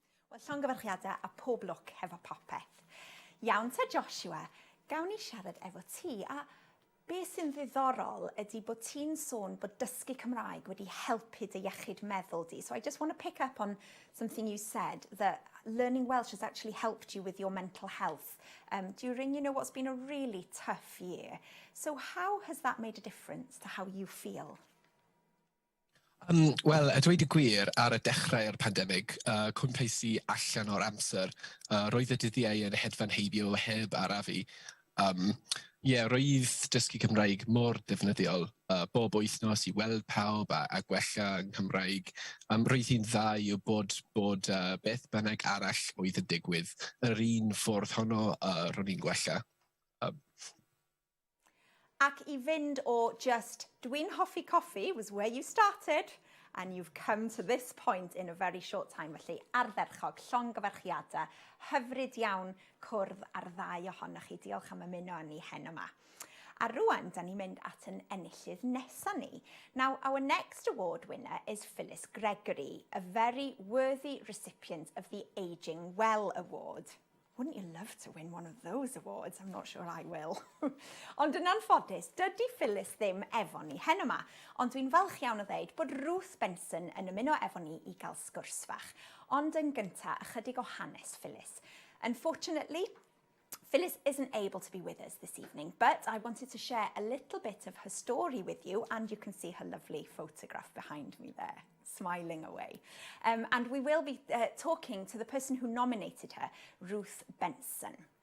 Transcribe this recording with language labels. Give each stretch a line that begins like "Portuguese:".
Welsh: Wel, llongyfarchiadau a pob lwc hefo popeth. Iawn te Joshua, gawn ni siarad efo ti, a beth sy'n ddiddorol ydy bod ti'n sôn bod dysgu Cymraeg wedi helpu dy iechyd meddwl di.
English: So I just want to pick up on something you said, that learning Welsh has actually helped you with your mental health during, what's been a really tough year. So how has that made a difference to how you feel?
Welsh: Wel, a dweud y gwir, ar y dechrau'r pandemig, cwmpais i allan o'r amser, roedd y dyddiau yn hedfan heibio heb arafu. Roedd dysgu Cymraeg mor ddefnyddiol, bob wythnos i weld pawb a gwella yn Cymraeg. Roedd hi'n dda i bod beth bynnag arall oedd yn digwydd. Yr un ffordd honno ro'n i'n gwella. Ac i fynd o just, dwi'n hoffi coffi
English: was where you started, and you've come to this point in a very short time.
Welsh: Felly, ardderchog, llongyfarchiadau, hyfryd iawn cwrdd ar ddau ohonoch chi. Diolch am ymuno ni hen yma. A rwan, da ni'n mynd at yn enillydd nesa ni.
English: Now, our next award winner is Phyllis Gregory, a very worthy recipient of the Ageing Well Award. Wouldn't you love to win one of those awards? I'm not sure I will.
Welsh: Ond yn anffodus, dydy Phyllis ddim efo ni hen yma, ond dwi'n falch iawn o ddeud bod Ruth Benson yn ymuno efo ni i gael sgwrs fach. Ond yn gynta, ychydig o hanes Phyllis.
English: Unfortunately, Phyllis isn't able to be with us this evening, but I wanted to share a little bit of her story with you, and you can see her lovely photograph behind me there, smiling away. And we will be talking to the person who nominated her, Ruth Benson.